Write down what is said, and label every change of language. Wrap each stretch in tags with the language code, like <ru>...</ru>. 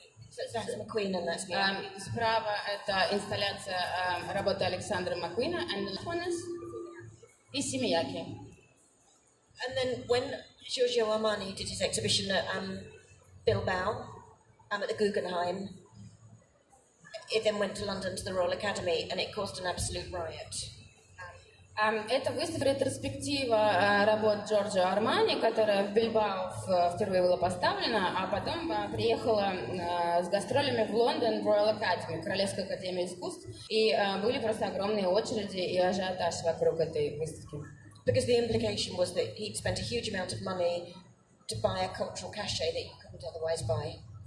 <en>So that's McQueen and that's Miyake.</en> <ru>Справа это инсталляция работы Александра Маккуина,</ru> <en>and the left one is</en> <ru>Мияке.</ru> <en>And then when Giorgio Armani did his exhibition at Bilbao, at the Guggenheim, it then went to London to the Royal Academy, and it caused an absolute riot.</en> <ru>Это выставка ретроспектива работ Джорджо Армани, которая в Бильбао впервые была поставлена, а потом приехала с гастролями в Лондон, в Royal Academy, Королевскую академию искусств, и были просто огромные очереди и ажиотаж вокруг этой выставки.</ru> <en>Because the implication was that he'd spent a huge amount of money to buy a cultural cachet that you couldn't otherwise buy.</en>